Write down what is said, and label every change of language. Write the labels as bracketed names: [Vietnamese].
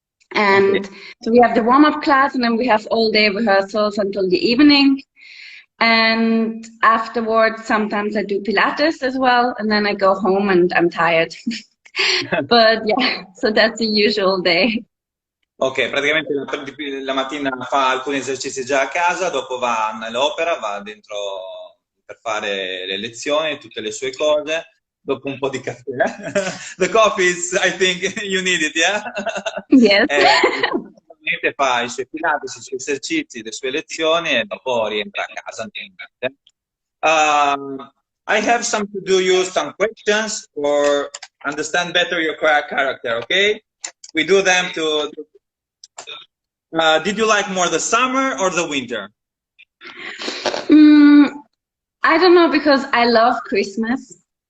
[English] Okay. And so we have the warm-up class and then we have all day rehearsals until the evening. And afterwards, sometimes I do Pilates as well. And then I go home and I'm tired. But yeah, so that's the usual day. [Italian] Ok, praticamente la mattina fa alcuni esercizi già a casa, dopo va all'opera, va dentro per fare le lezioni, tutte le sue cose, dopo un po' di caffè. [English] The coffee is, I think you need it, yeah? Yes. [Italian] Ovviamente fa i suoi pilates, i suoi esercizi, le sue lezioni e dopo rientra a casa. [English] I have some to do you some questions for understand better your character, okay? We do them to did you like more the summer or the winter? Mm, I don't know because I love Christmas.